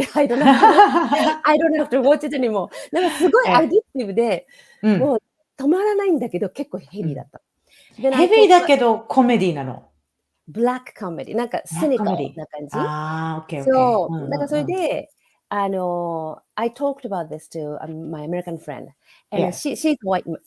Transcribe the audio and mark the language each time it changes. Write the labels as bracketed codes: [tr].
[en] I don't have to watch it anymore. [ja] なんかすごいアディクティブで、もう止まらないんだけど、結構ヘビーだった。ヘビーだけどコメディなの。ブラックコメディ。なんかシニカルな感じ。 OK。そう。なんかそれで、 [en] I talked about this to my American friend. And she's white.